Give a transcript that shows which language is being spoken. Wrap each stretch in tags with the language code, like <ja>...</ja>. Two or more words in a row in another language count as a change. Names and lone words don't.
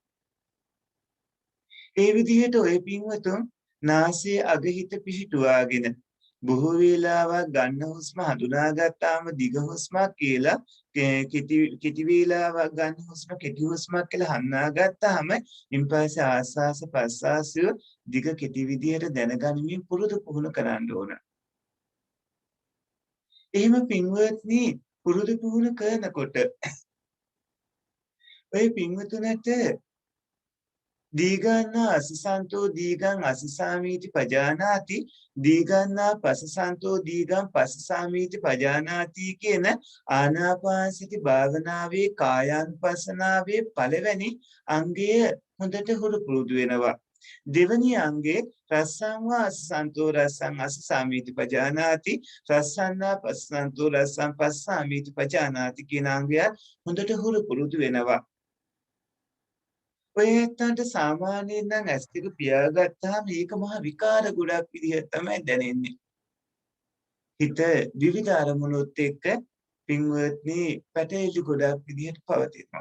<si>ඒ විදිහට ඔය පින්වතුන් නාසයේ අග හිත පිහිටුවාගෙන බොහෝ වේලාවක් ගන්න හුස්ම හඳුනාගත්තාම දිග හුස්මක් කියලා කෙටි වේලාවක් ගන්න හුස්ම කෙටි හුස්මක් කියලා හඳුනාගත්තාම ඉන්පස්සේ ආස්වාස ප්‍රස්වාසය දිග කෙටි විදිහට දැනගනිමින් පුරුදු පුහුණු කරන්න ඕන. එහෙම පින්වත්නි පුරුදු පුහුණු කරනකොට ඔය පින්වතුන්ට</si> <pi>දීගන්නා අසසන්තෝ දීගං අසසාමීති පජානාති දීගන්නා පසසන්තෝ දීගං පසසාමීති පජානාති</pi> <si>කියන ආනාපාන සති භාවනාවේ කායානුපස්සනාවේ පළවෙනි අංගය හොඳට හුරු පුරුදු වෙනවා. දෙවැනි අංගේ</si> <pi>රස්සං වා අසසන්තෝ රස්සං අසසාමීති පජානාති රස්සන්නා පසසන්තෝ රස්සං පස්සාමීති පජානාති</pi> <si>කියන අංගය හොඳට හුරු පුරුදු වෙනවා. ඔය ඇත්තන්ට සාමාන්‍යයෙන් නම් ඇස් දෙක පියාගත්තාම මේක මහ විකාර ගොඩක් විදිහට තමයි දැනෙන්නේ. හිත විවිධ අරමුණුත් එක්ක පින්වත්නි පැටලි ගොඩක් විදිහට පවතිනවා.</si>